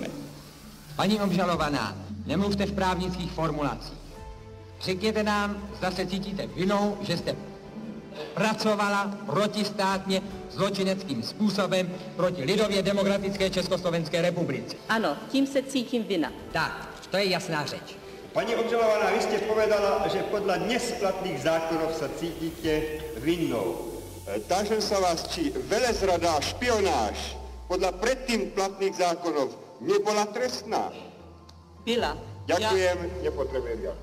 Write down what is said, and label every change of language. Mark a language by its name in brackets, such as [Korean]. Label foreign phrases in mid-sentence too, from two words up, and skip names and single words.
[Czech] Paní obžalovaná, nemluvte v právnických formulacích. Řekněte nám, zda se cítíte vinou, že jste pracovala protistátně zločineckým způsobem proti lidově demokratické Československé republice. Ano, tím se cítím vina. Tak, to je jasná řeč. [Slovak] Pani obžalovaná, vy ste povedala, že podľa nesplatných zákonov sa cítite vinnou. Tážem sa vás, či velezrada a špionáž podľa predtým platných zákonov nebola trestná. [Czech] Byla. [Slovak] Ďakujem, nepotrebujem ja.